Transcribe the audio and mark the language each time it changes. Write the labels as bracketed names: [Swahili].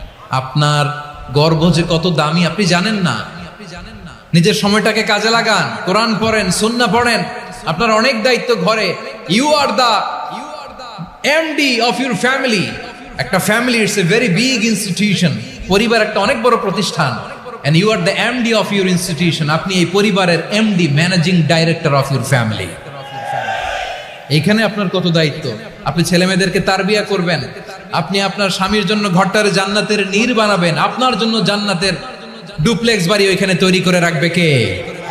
[Bangla] আপনার গর্ভ যে কত দামি আপনি জানেন না। নিজের সময়টাকে কাজে লাগান, কোরআন পড়েন, সুন্নাহ পড়েন। আপনার অনেক দায়িত্ব ঘরে। [English] You are the MD of your family. একটা family it's a very big institution. [Bangla] পরিবার একটা অনেক বড় প্রতিষ্ঠান। [English] and you are the MD of your institution. [Bangla] আপনি এই পরিবারের [English] MD, managing director of your family. [Bangla] এখানে আপনার কত দায়িত্ব। আপনি ছেলে মেয়েদেরকে তারবিয়া করবেন। আপনি আপনার স্বামীর জন্য ঘরটার জান্নাতের নীর বানাবেন। আপনার জন্য জান্নাতের ডুপ্লেক্স বাড়ি ওইখানে তৈরি করে রাখবে কে?